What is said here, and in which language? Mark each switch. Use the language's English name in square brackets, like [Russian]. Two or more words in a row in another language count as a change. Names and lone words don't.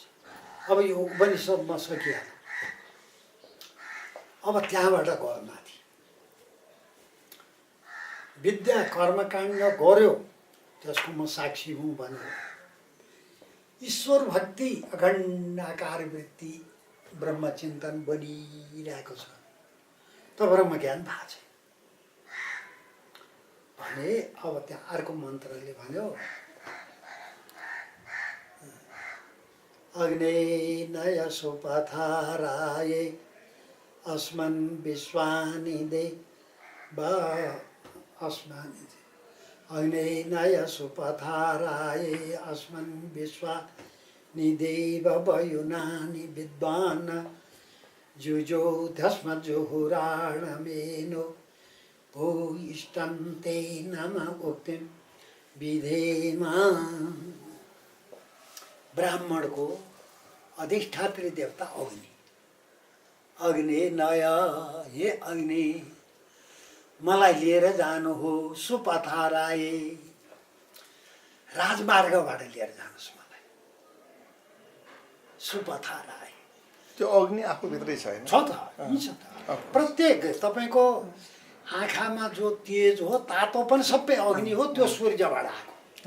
[Nepali] अब यो उपनिषदमा सकिहाल्यो। अब त्यहाँबाट गयो माथि, विद्या कर्मकाण्ड गर्यो, त्यसको म साक्षी हुँ भन्यो। ईश्वर भक्ति अखण्ड आकार वृत्ति ब्रह्मचिन्तन बनिरहेको छ, त ब्रह्म ज्ञान भएको छ भने अब त्यहाँ अर्को मन्त्रले भन्यो [Sanskrit] अग्नेय सुपथाराये अस्मन् विश्वानि देवा अस्मानि अग्नेय सुपथाराये अस्मन् विश्वानि देव वयुनानि विद्वान् जुजोधस्मजुहुराणमेनो भूयिष्ठन्ते नम उक्तिं विधेमा। [Nepali] ब्राह्मणको अधिष्ठात्री देवता अग्नि। अग्नि नय, हे अग्नि मलाई लिएर जानु हो सुपथाराये, राजमार्गबाट लिएर जानुहोस् मलाई सुपथाराये। त्यो अग्नि आफूभित्रै छ होइन? छ त, यी छ त। प्रत्येक तपाईँको आँखामा जो तेज हो तातो पनि सबै अग्नि हो, त्यो सूर्यबाट आएको।